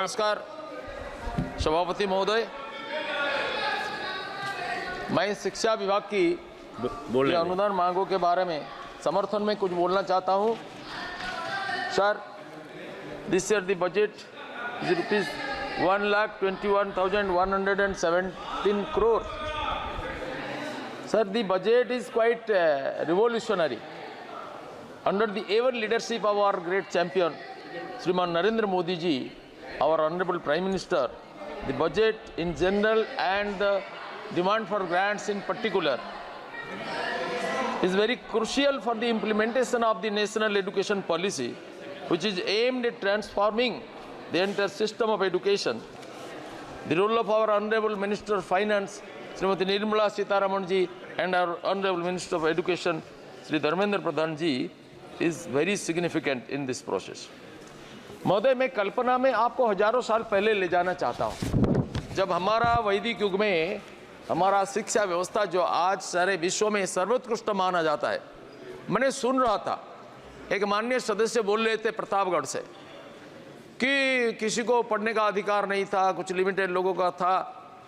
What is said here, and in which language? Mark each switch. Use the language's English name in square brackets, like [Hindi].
[Hindi] नमस्कार सभापति महोदय, मैं शिक्षा विभाग की अनुदान मांगों के बारे में समर्थन में कुछ बोलना चाहता हूं. [English] Sir, this year the budget is ₹1,21,117 crore. Sir, the budget is quite revolutionary. Under the ever leadership of our great champion, Shriman Narendra Modi ji, our Honorable Prime Minister, the budget in general and the demand for grants in particular is very crucial for the implementation of the national education policy, which is aimed at transforming the entire system of education. The role of our Honorable Minister of Finance, Srimati Nirmala Sitharaman ji, and our Honorable Minister of Education, Sri Dharmendra Pradhan ji, is very significant in this process. [Hindi] महोदय, मैं कल्पना में आपको हजारों साल पहले ले जाना चाहता हूँ, जब हमारा वैदिक युग में हमारा शिक्षा व्यवस्था जो आज सारे विश्व में सर्वोत्कृष्ट माना जाता है. मैंने सुन रहा था एक माननीय सदस्य बोल रहे थे प्रतापगढ़ से कि किसी को पढ़ने का अधिकार नहीं था, कुछ लिमिटेड लोगों का था.